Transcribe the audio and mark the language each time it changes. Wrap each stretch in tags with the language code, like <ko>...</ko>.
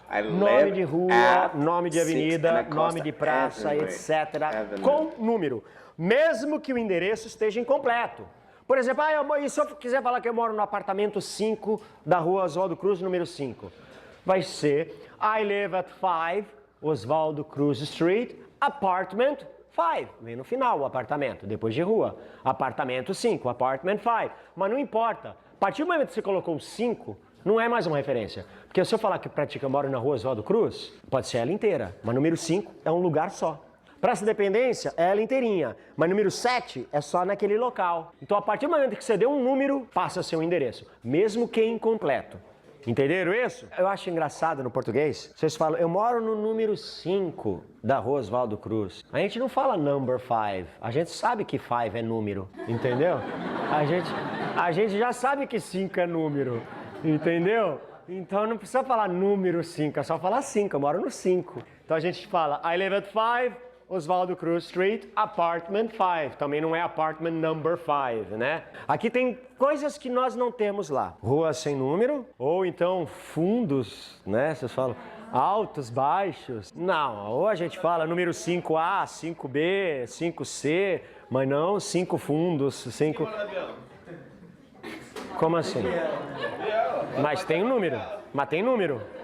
<pt>Nome de rua, nome de avenida, nome de praça, etc. Com número. Mesmo que o endereço esteja incompleto. Por exemplo, e se eu quiser falar que eu moro no apartamento 5 da rua Oswaldo Cruz, número 5? Vai ser</pt> <en>I live at 5 Oswaldo Cruz Street, apartment 5.</en> <pt>Vem no final o apartamento, depois de rua. Apartamento 5, apartment 5. Mas não importa. A partir do momento que você colocou 5, não é mais uma referência. Porque se eu falar que pratica moro na rua Oswaldo Cruz, pode ser ela inteira. Mas número 5 é um lugar só. Praça Independência é ela inteirinha. Mas número 7 é só naquele local. Então a partir do momento que você deu um número, passa a ser um endereço. Mesmo que incompleto. Entenderam isso? Eu acho engraçado no português, vocês falam, eu moro no número 5 da rua Oswaldo Cruz. A gente não fala number 5, a gente sabe que 5 é número, entendeu? A gente já sabe que 5 é número, entendeu? Então não precisa falar número 5, é só falar 5, eu moro no 5. Então a gente fala,</pt> <en>I live at 5, Oswaldo Cruz Street, apartment 5.</en> <pt>Também não é apartment number 5, né? Aqui tem coisas que nós não temos lá. Ruas sem número, ou então fundos, né? Vocês falam altos, baixos. Não, ou a gente fala número 5A, 5B, 5C, mas não 5 fundos, 5... Como assim? Mas tem um número. Mas tem número.</pt>